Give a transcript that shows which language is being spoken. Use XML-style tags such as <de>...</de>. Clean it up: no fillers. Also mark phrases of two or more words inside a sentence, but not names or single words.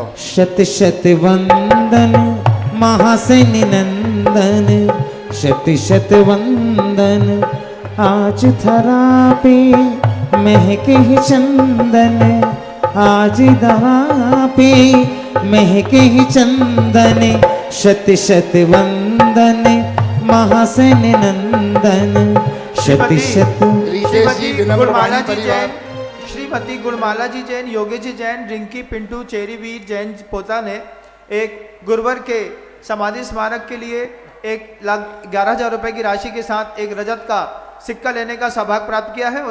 <hi>शत शत वंदन महासेन नंदन शत शत वंदन आज धरा पे महके चंदन आज धरा पे महके चंदन शत शत वंदन महासेन नंदन शत शत। रितेश जी गुणमाला जी परिवार, जैन, श्रीमती गुणमाला जी जैन, योगेश जी जैन, रिंकी पिंटू चेरीवीर जैन पोता ने एक गुरुवर के समाधि स्मारक के लिए 1,11,000 रुपए की राशि के साथ एक रजत का सिक्का लेने का सौभाग्य प्राप्त किया है।</hi>